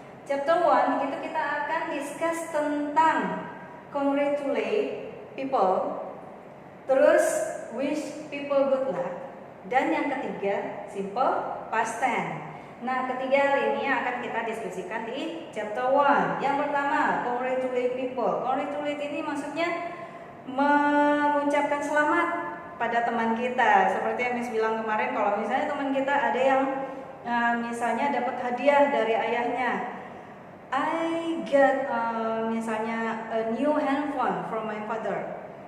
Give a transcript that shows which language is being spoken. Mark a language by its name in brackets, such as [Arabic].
[Indonesian] Chapter 1 itu kita akan discuss tentang congratulate people, terus [English] wish people good luck, [Indonesian] dan yang ketiga simple past tense. Nah, ketiga hal ini akan kita diskusikan di chapter 1. Yang pertama, congratulate people. Congratulate ini maksudnya mengucapkan selamat pada teman kita. Seperti yang Miss bilang kemarin, kalau misalnya teman kita ada yang misalnya dapat hadiah dari ayahnya. [English] I get [Indonesian] misalnya [English] a new handphone from my father.